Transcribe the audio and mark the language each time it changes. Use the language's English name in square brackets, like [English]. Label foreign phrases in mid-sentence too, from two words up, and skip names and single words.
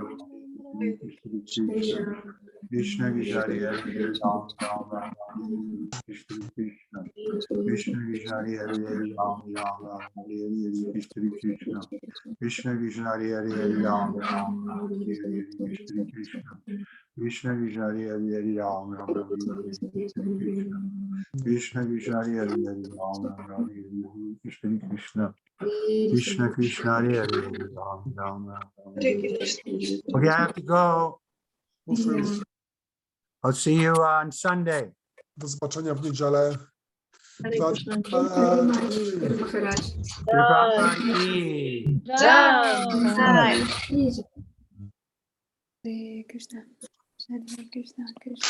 [Sanskrit] Hare Krishna Krishna Krishna Krishna Hare Hare Hare Ram Ram Ram Hare Hare Krishna Krishna Krishna Krishna Hare Hare Hare Ram Ram Ram Hare Hare Krishna Krishna Krishna Krishna Hare Hare Hare Ram Ram Ram Hare Hare Krishna Krishna Krishna Krishna Hare Hare Hare Ram Ram Ram Hare Hare Krishna Krishna Krishna Krishna Hare Hare Hare Ram Ram Ram Hare Hare Krishna Krishna Krishna Krishna Hare Hare Hare Ram Ram Ram Hare Hare. [English] Okay, I have to go. I'll see you on Sunday. [Polish] Do zobaczenia w niedzielę. [Sanskrit] Hare Krishna. Maharaj. Prabhupada ki. Hare Krishna. Hare Krishna. Krishna Krishna.